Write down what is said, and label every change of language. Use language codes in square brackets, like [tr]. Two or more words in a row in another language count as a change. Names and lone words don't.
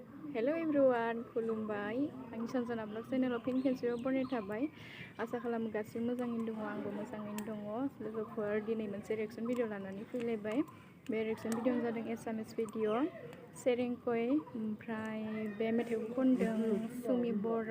[en] Hello everyone, Khulumbai. I'm Sanjanavlog channel of Pink Cancer Borah [brx] थाबाय आसा खालामो गासिबो मोजाङैनो दङ आंबो मोजाङैनो दङ लोगोफोर दिनै मोनसे [en] reaction video [brx] लानानै फैलायबाय बे रिएक्सन भिडिअआनो जादों [en] Assamese video series [brx] कय ओमफ्राय बे मेथाइखौ खनदों सुमि बरा